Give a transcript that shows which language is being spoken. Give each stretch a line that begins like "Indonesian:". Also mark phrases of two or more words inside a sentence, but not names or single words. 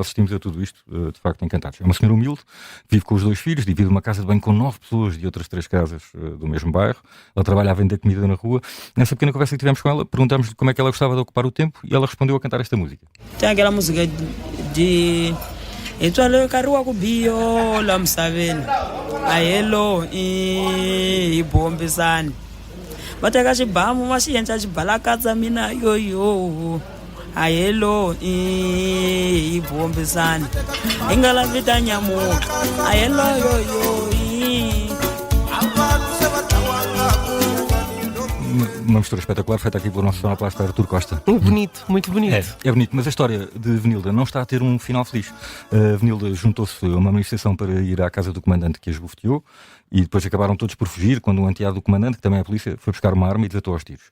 Portuguese: Assistimos a tudo isto, de facto, encantados. É uma senhora humilde, vive com os 2 filhos, divide uma casa de banho com 9 pessoas de outras 3 casas do mesmo bairro. Ela trabalha a vender comida na rua. Nessa pequena conversa que tivemos com ela, perguntámos-lhe como é que ela gostava de ocupar o tempo e ela respondeu a cantar esta música. Tem aquela música de
Tsonga: Etwalo karua kubio la msaveni ayelo I bombisani bateka xibamu va xi endla xibalakatsa mina yoyo ayelo I bombisani hi nga lavi ta nyamuka ayelo yoyo
Portuguese: Uma mistura espetacular feita aqui pelo nosso sonoplasta Artur Costa. Bonito, muito bonito. É bonito, mas a história de Venilda não está a ter um final feliz. Venilda juntou-se a uma manifestação para ir à casa do comandante que a esbofeteou e depois acabaram todos por fugir quando um enteado do comandante, que também é a polícia, foi buscar uma arma e desatou aos tiros.